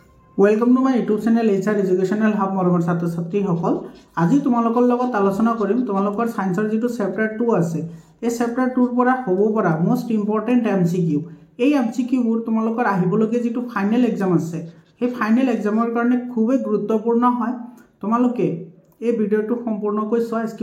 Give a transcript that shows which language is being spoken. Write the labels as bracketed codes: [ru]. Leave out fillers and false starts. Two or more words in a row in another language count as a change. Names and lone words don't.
[en] welcome to my YouTube channel [as] HR एजुकेशनल हब मरমৰ ছাত্ৰ ছাত্ৰীসকল আজি তোমালোকৰ লগত আলোচনা কৰিম তোমালোকৰ সায়েন্সৰ যেটো চেপ্টাৰ 2 আছে এই চেপ্টাৰ 2 ৰ পৰা হ'ব পৰা [en] most important [as] MCQ এই MCQ বোৰ তোমালোকৰ আহিবলগে যেটো [en] final exam [as] আছে এই ফাইনাল এক্সামৰ কাৰণে খুবেই গুৰুত্বপূৰ্ণ হয় তোমালোকে এই ভিডিওটো সম্পূৰ্ণকৈ চোৱা স্কিপ